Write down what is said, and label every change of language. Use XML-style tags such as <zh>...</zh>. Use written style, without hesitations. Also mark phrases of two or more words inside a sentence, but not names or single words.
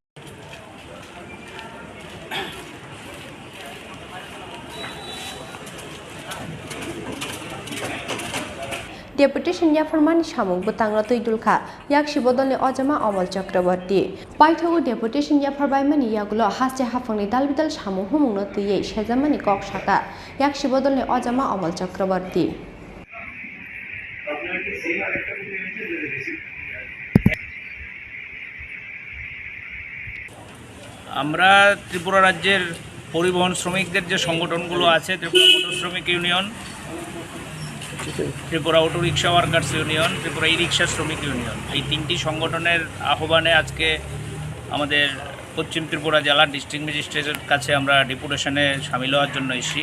<trp>Deputation Yapharkha samung butang tuidulkha Yaksi Bodolni Ojama Amal Chakraborty Paithago Deputation Yapharkha mani yagulo hasche hafangni dalbidal samung humungno tuiye sejamani kok saka Yaksi Bodolni Ojama Amal Chakraborty</trp> <bn>আমরা ত্রিপুরা রাজ্যের পরিবহন শ্রমিকদের যে সংগঠনগুলো আছে ত্রিপুরা মোটর শ্রমিক ইউনিয়ন ত্রিপুরা অটো রিক্সা ওয়ার্কার্স ইউনিয়ন ত্রিপুরা ই রিক্সা শ্রমিক ইউনিয়ন এই তিনটি সংগঠনের আহ্বানে আজকে আমাদের পশ্চিম ত্রিপুরা জেলা</bn> <en>District Magistrate's</en> <bn>কাছে আমরা ডেপুটেশনে সামিল হওয়ার জন্য এসেছি।</bn>